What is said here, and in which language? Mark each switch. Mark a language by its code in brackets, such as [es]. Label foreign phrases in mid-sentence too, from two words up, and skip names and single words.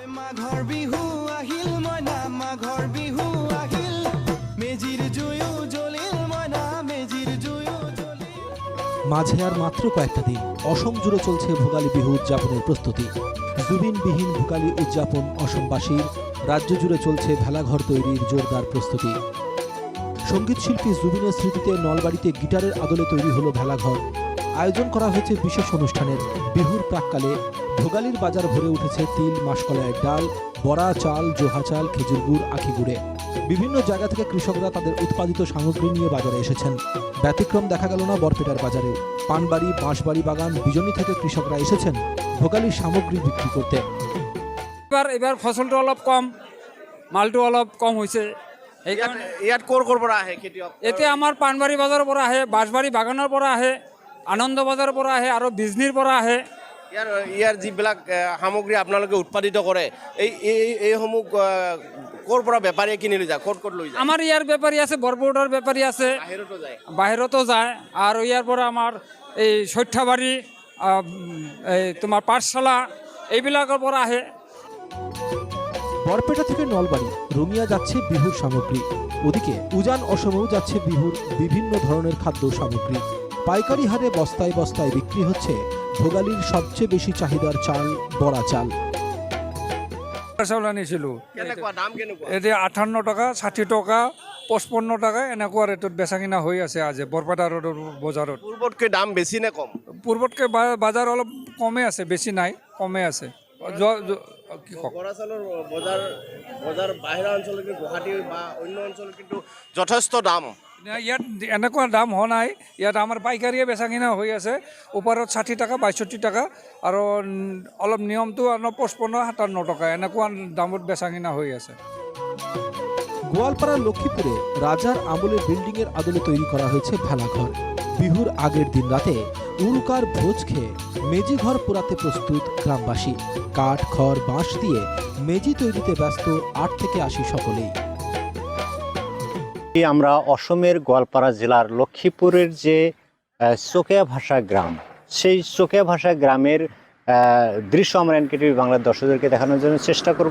[as] মাঘৰ বিহু আহিল মইনা মাঘৰ বিহু আহিল মেজিৰ জুয়ো জ্বলিল মইনা মেজিৰ জুয়ো জ্বলিল। [bn] মাঝে আর মাত্র কয়েকটা দিন অসম জুড়ে চলছে ভোগালী বিহু উদযাপনের প্রস্তুতি। জুবিনবিহীন ভোগালী উদযাপন অসমবাসীর, রাজ্য জুড়ে চলছে ভেলাঘর তৈরির জোরদার প্রস্তুতি। সঙ্গীত শিল্পী জুবিনের স্মৃতিতে নলবাড়িতে গিটারের আদলে তৈরি হলো ভেলাঘর। আয়োজন করা হয়েছে বিশেষ অনুষ্ঠানের। বিহুর প্রাক্কালে ভোগালীর বাজার ভরে উঠেছে তিল, মাসকলাইয়ের ডাল, বড়া চাল, জোহা চাল, খেজুর গুড়, আখি গুড়ে। বিভিন্ন জায়গা থেকে কৃষকরা তাদের উৎপাদিত সামগ্রী নিয়ে বাজারে এসেছেন। ব্যতিক্রম দেখা গেল না বরপেটার বাজারেও। পানবাড়ি, বাঁশবাড়ি বাগান, বিজনী থেকে কৃষকরা এসেছেন ভোগালীর সামগ্রী বিক্রি করতে। [as] এবার ফসলটো অলপ কম, মালটো অলপ কম হৈছে। সেইকাৰণে ইয়াত ক'ৰ পৰা আহে খেতিয়ক? এতিয়া আমাৰ পানবাৰী বজাৰৰ পৰা আহে, বাঁশবাৰী বাগানৰ পৰা আহে, আনন্দ বজাৰৰ পৰা আহে আৰু বিজনীৰ পৰা আহে। ইয়াৰ যিবিলাক সামগ্ৰী আপোনালোকে উৎপাদিত কৰে এইসমূহ ক'ৰ পৰা বেপাৰীয়ে কিনি লৈ যায়, ক'ত লৈ যায়? আমাৰ ইয়াৰ বেপাৰী আছে, বৰপেটাৰ বেপাৰী আছে, বাহিৰতো যায়। আৰু ইয়াৰ পৰা আমাৰ এই সৰ্থেবাৰী, এই তোমাৰ পাঠশালা এইবিলাকৰ পৰা আহে। [bn] বরপেটা থেকে নলবাড়ি রঙিয়া যাচ্ছে বিহুর সামগ্রী। ওদিকে উজান অসমেও যাচ্ছে বিহুর বিভিন্ন ধরনের খাদ্য সামগ্রী। পাইকারি হারে বস্তায় বস্তায় বিক্রি হচ্ছে ভোগালীর সবচেয়ে বেশি চাহিদার চাল, বড়া চাল। [as] চাউল আনিছিলোঁ, দাম কেনেকুৱা? এতিয়া 58 টকা, 60 টকা, 55 টকা এনেকুৱা ৰেটত বেচা কিনা হৈ আছে আজি বৰপেটা ৰোডৰ বজাৰত। পূৰ্বতকৈ দাম বেছি নে কম? পূৰ্বতকৈ বাজাৰ অলপ কমে আছে, বেছি নাই, কমে আছে। কি কওক, বৰা চাউলৰ বজাৰ বাহিৰা অঞ্চলতকৈ গুৱাহাটী বা অন্য অঞ্চলত কিন্তু যথেষ্ট দাম। ইয়াত এনেকুৱা দাম হোৱা নাই। ইয়াত আমাৰ পাইকাৰীয়ে বেচা কিনা হৈ আছে। ওপৰত 60 টকা, 62 টকা আৰু অলপ নিয়মটো 55, 57 টকা এনেকুৱা দামত বেচা কিনা হৈ আছে। [bn] গোয়ালপাড়ার লক্ষ্মীপুরে রাজার আমলের বিল্ডিংয়ের আদলে তৈরি করা হয়েছে ভেলাঘর। বিহুর আগের দিন রাতে উরুকার ভোজ খেয়ে মেজি ঘর পোড়াতে প্রস্তুত গ্রামবাসী। কাঠ, খড়, বাঁশ দিয়ে মেজি তৈরিতে ব্যস্ত 8 থেকে 80 সকলেই। আমরা অসমের গোয়ালপাড়া জেলার লক্ষ্মীপুরের যে চোকিয়া ভাষা গ্রাম, সেই চোকিয়া ভাষা গ্রামের দৃশ্য আমরা এনকেটিভি বাংলার দর্শকদেরকে দেখানোর জন্য চেষ্টা করব।